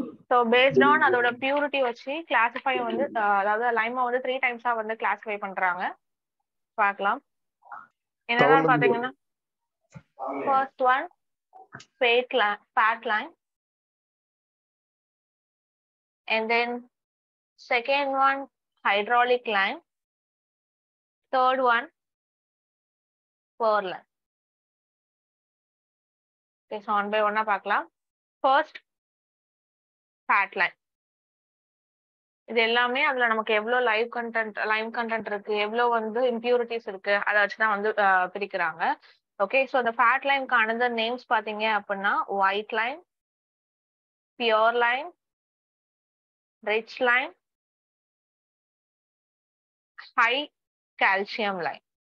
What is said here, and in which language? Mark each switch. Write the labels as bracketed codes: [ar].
[en] So based on [ta] அதோட purity வச்சு classify வந்து அதாவது லைமை வந்து 3 டைம்ஸா வந்து classify பண்றாங்க. பார்க்கலாம். என்னதான் பாத்தீங்கன்னா [en] first one fat lime, and then second one hydraulic lime, third one pearl lime. Okay, so one by one [ta] பார்க்கலாம். [en] First fat lime. [ta] இது எல்லாமே அதுல நமக்கு எவ்வளவு லைம் கண்டென்ட் இருக்கு, எவ்வளவு வந்து இம்பியூரிட்டிஸ் இருக்கு, அதை வச்சுதான் வந்து பிரிக்கிறாங்க. [en] okay, so இந்த fat லைம்க்கு another names [ta] பாத்தீங்க அப்படின்னா [en] White lime, pure lime, rich lime, high calcium lime.